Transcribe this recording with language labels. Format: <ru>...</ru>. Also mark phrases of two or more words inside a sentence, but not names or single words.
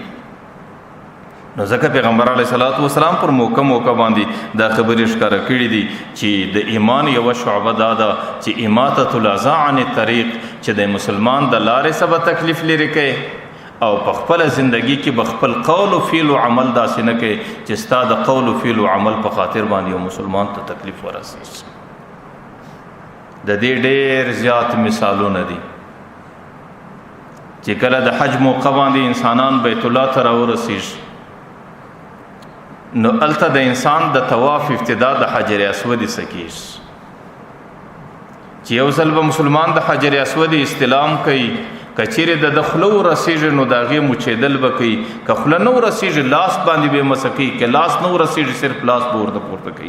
<ps>نو ځکه پیغمبر</ps> <ar>علیه الصلاۃ والسلام</ar> <ps>پر موقع باندې دا خبرې ښکاره کړي دي چې د ایمان یوه شعبه دا ده چې</ps> <ar>اماطة الاذى عن الطریق،</ar> <ps>چې د مسلمان د لارې څخه به تکلیف لرې کوي او په خپله زندگی کې به خپل قول و فعل و عمل داسې نه کوي چې ستا د قول و فعل و عمل په خاطر باندې یو مسلمان ته تکلیف ورسي. د دې ډېر زیات مثالونه دي چې کله د حج موقع باندې انسانان بیت الله ته راورسیږي، نو الته د انسان د طواف ابتدا د حجر اسود سکیش چې یو ځل به مسلمان د حجر اسود استلام کوي، کچیرې د دخلو رسیږي نو د هغې مچېدل به کوي، که خوله نه ورسیږي لاس باندې به مسه کوي، که لاس نه ورسیږي صرف لاس به ورته پورته کوي.</ps>